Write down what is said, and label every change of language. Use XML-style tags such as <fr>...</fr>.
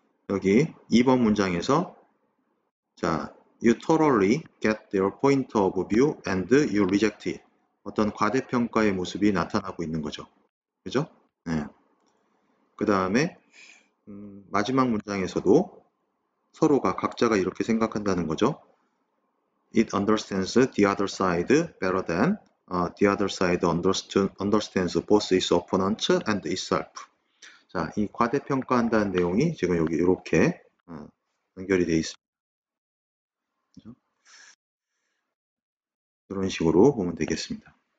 <ko>여기 2번 문장에서 자,</ko> <en>you totally get their point of view and you reject it.</en> <ko>어떤 과대평가의 모습이 나타나고 있는 거죠. 그죠? 네. 그 다음에 마지막 문장에서도 서로가 각자가 이렇게 생각한다는 거죠.</ko> <en>It understands the other side better than the other side understands both its opponents and itself.</en> <ko>자, 이 과대평가한다는 내용이 지금 여기 이렇게 연결이 되어 있습니다. 그죠? 이런 식으로 보면 되겠습니다.</ko>